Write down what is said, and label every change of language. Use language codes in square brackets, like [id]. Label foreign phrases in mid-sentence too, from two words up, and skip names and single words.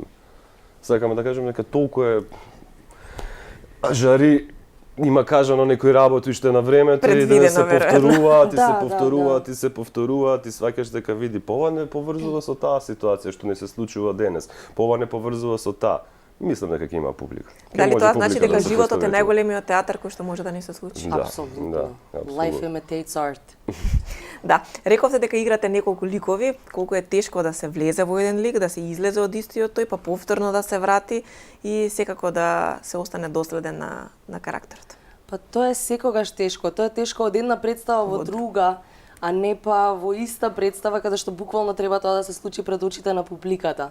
[mk] Сакаме да кажеме дека толку е жари има кажано некои работи уште на времето и да се повторуваат, и се повторуваат и сваќаш дека види ова не поврзува со таа ситуација што не се случува денес. Ова не поврзува со таа. Мислам дека ќе има публика. Дали тоа значи дека животот е најголемиот театар кој што може да ни се случи? Апсолутно. [en] Life imitates art. [mk] Да, рековте дека играте неколку ликови, колку е тешко да се влезе во еден лик, да се излезе од истиот тој, па повторно да се врати и секако да се остане доследен на карактерот. Па тоа е секогаш тешко. Тоа е тешко од една представа во друга, а не па во иста представа каде што буквално треба тоа да се случи пред очите на публиката.